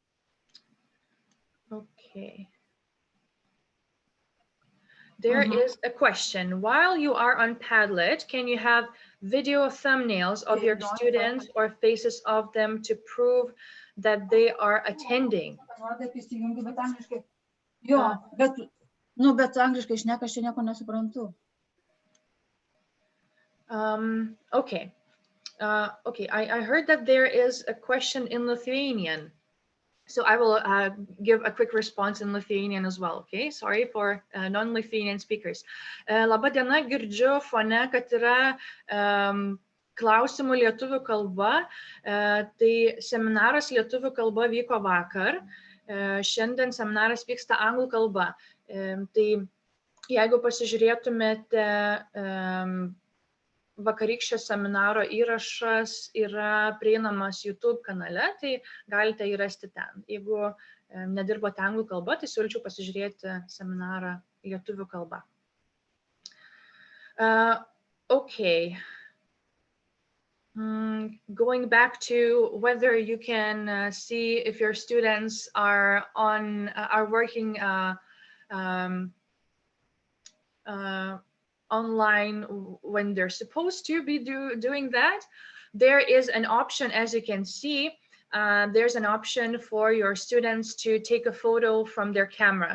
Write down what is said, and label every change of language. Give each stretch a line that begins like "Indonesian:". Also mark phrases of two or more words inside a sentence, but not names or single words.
English: Okay. There is a question. While you are on Padlet, can you have video thumbnails of your students or faces of them to prove that they are attending?
Lithuanian: Jo, bet, nu, bet angliškai šneka, aš čia nieko nesuprantu.
English: Okay. Okay, I heard that there is a question in Lithuanian. So I will give a quick response in Lithuanian as well, okay? Sorry for non-Lithuanian speakers.
Lithuanian: Labą dieną, girdžiu fone, kad yra klausimų lietuvių kalba. Tai seminaras lietuvių kalba vyko vakar. Šiandien seminaras vyksta anglų kalba. Tai jeigu pasižiūrėtumėte, vakarykščio seminaro įrašas yra prieinamas YouTube kanale, tai galite jį rasti ten. Jeigu nedirbote anglų kalba, tai siūlyčiau pasižiūrėti seminarą lietuvių kalba.
English: Okay. Going back to whether you can see if your students are working online when they're supposed to be doing that, there is an option, as you can see, there's an option for your students to take a photo from their camera.